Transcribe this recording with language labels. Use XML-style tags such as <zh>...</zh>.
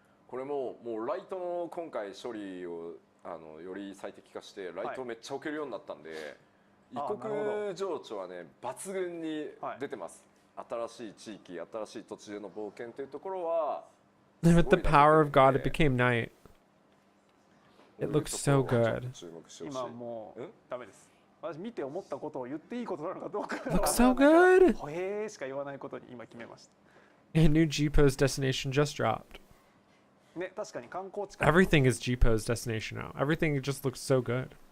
<ja>これもうライトの今回処理をより最適化してライトをめっちゃ置けるようになったんで、異国情緒はね抜群に出てます。新しい地域、新しい土地での冒険というところは。</ja> <en>With the power of God, it became night. It looks so good.</en> <ja>今もうダメです。私見て思ったことを言っていいことなのかどうか。</ja> <en>Looks so good.</en> <ja>ほへーしか言わないことに今決めました。</ja> <en>A new G-Pose destination just dropped.</en> <ja>ね、確かに観光地。</ja> <en>Everything is G-Pose destination now. Everything just looks so good.</en>